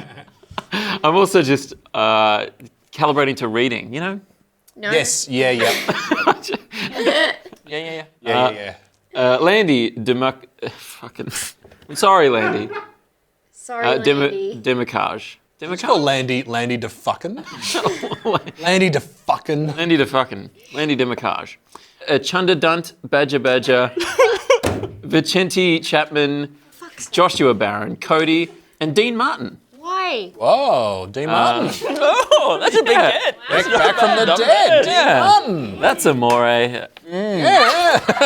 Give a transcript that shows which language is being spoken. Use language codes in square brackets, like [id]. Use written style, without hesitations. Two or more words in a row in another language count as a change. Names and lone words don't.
[en] I'm also just calibrating to reading, you know? No. Yes, yeah. Yeah. Landy fucking... I'm sorry, Landy. Sorry, Landy. Demicage. It's called Landy DeFuckin. Landy DeFuckin. Landy DeFuckin. Landy Demicage. Chunda Dunt, Badger, Vicente Chapman, Joshua Barron, Cody, and Dean Martin. Why? Whoa, Dean Martin. Oh, that's a big get. Back from the dead. Dean Martin. That's amore. Yeah.